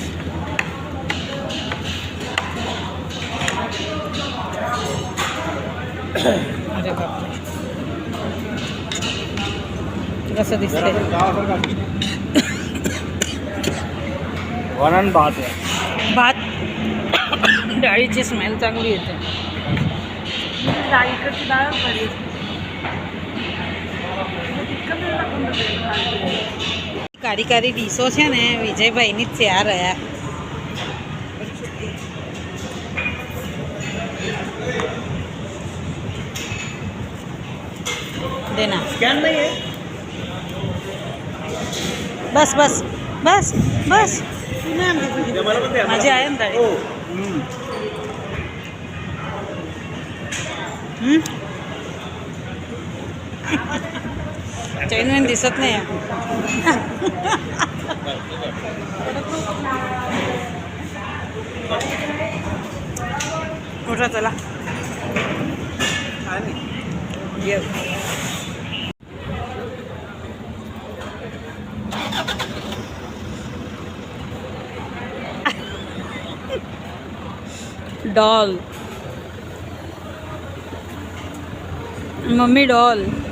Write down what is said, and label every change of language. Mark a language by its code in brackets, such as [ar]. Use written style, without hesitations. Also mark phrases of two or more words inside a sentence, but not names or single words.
[mr] अरे बापरे, कसं दिसतंय. वरण भात आहे भात डाळीची स्मेल चांगली येते. डाळीकडची डाळ बरी. [gu] કારી કારી ડીશો છે ને વિજયભાઈની જ તૈયાર રહ્યા. [hi] देना [mr] स्कॅन नाही आहे बस बस बस बस. ते मला पण द्या. माझी आहे ना डाळी. हो चैनवेन दिसत नाही आहे. उठा चला. ये डॉल, मम्मी डॉल.